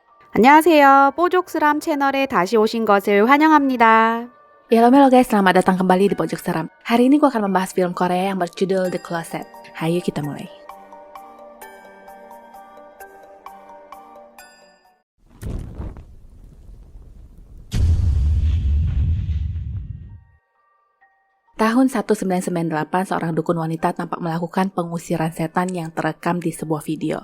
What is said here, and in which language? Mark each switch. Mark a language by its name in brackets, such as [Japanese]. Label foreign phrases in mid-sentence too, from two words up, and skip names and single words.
[Korean] 안녕하세요. 뽀족스람 채널에 다시 오신 것을 환영합니다. [Indonesian] Halo guys, selamat datang kembali di Pojok Seram. Hari ini gue akan membahas film Korea yang berjudul The Closet. Hayo kita mulai. Tahun 1998, seorang dukun wanita tampak melakukan pengusiran setan yang terekam di sebuah video.